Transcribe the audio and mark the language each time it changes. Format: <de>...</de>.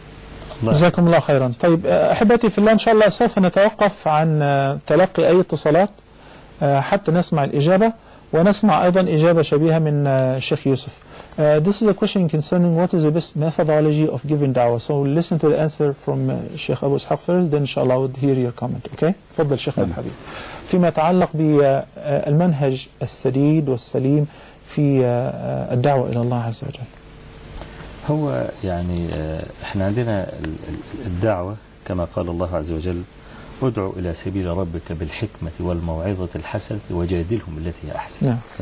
<ar>بارك الله فيكم ورفع الله قدركم. جزاكم الله خيرا. طيب احبتي في الله، ان شاء الله سوف نتوقف عن تلقي اي اتصالات حتى نسمع الاجابه، ونسمع ايضا اجابه شبيهه من الشيخ يوسف.</ar> <en>This is a question concerning what is the best methodology of giving dawah. So we'll listen to the answer from Sheikh Abu Ishaq first, then inshallah I would hear your comment. Okay?</en> <ar>تفضل شيخنا الحبيب. فيما يتعلق بالمنهج السديد والسليم في الدعوة إلى الله عز وجل. هو يعني احنا عندنا الدعوة كما قال الله عز وجل: ادعو إلى سبيل ربك بالحكمة والموعظة الحسنة وجادلهم التي هي أحسن.</ar>